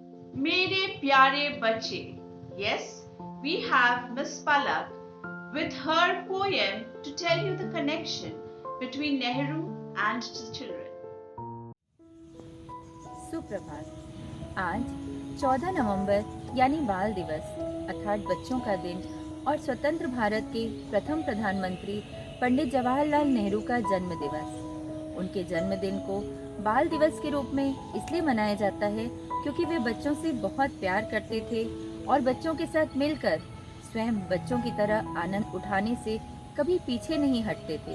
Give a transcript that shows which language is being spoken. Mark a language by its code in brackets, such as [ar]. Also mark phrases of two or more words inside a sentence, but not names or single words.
[hi] मेरे प्यारे बच्चे. [en] Yes, we have Miss Palak with her poem to tell you the connection between Nehru and the children. [hi] सुप्रभात। आज 14 नवंबर यानी बाल दिवस अर्थात बच्चों का दिन और स्वतंत्र भारत के प्रथम प्रधानमंत्री पंडित जवाहरलाल नेहरू का जन्म दिवस। उनके जन्मदिन को बाल दिवस के रूप में इसलिए मनाया जाता है क्योंकि वे बच्चों से बहुत प्यार करते थे और बच्चों के साथ मिलकर स्वयं बच्चों की तरह आनंद उठाने से कभी पीछे नहीं हटते थे।